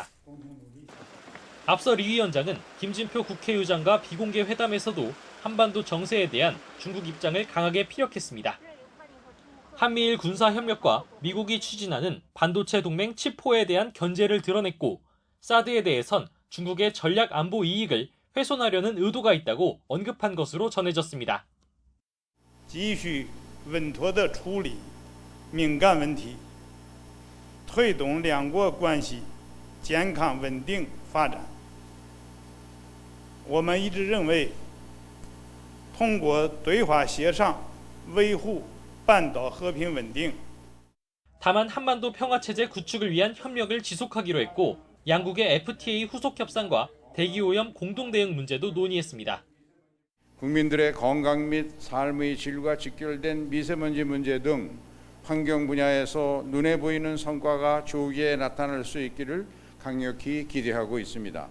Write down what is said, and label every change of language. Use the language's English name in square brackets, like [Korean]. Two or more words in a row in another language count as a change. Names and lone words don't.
[Korean] 앞서 리 위원장은 김진표 국회의장과 비공개 회담에서도 한반도 정세에 대한 중국 입장을 강하게 피력했습니다. 한미일 군사협력과 미국이 추진하는 반도체 동맹 칩4에 대한 견제를 드러냈고 사드에 대해선 중국의 전략 안보 이익을 훼손하려는 의도가 있다고 언급한 것으로 전해졌습니다. [Chinese] 继续稳妥地处理敏感问题，推动两国关系健康稳定发展。我们一直认为，通过对话协商维护半岛和平稳定。 [Korean] 다만 한반도 평화체제 구축을 위한 협력을 지속하기로 했고 양국의 FTA 후속 협상과 대기오염 공동대응 문제도 논의했습니다. 국민들의 건강 및 삶의 질과 직결된 미세먼지 문제 등 환경 분야에서 눈에 보이는 성과가 조기에 나타날 수 있기를 강력히 기대하고 있습니다.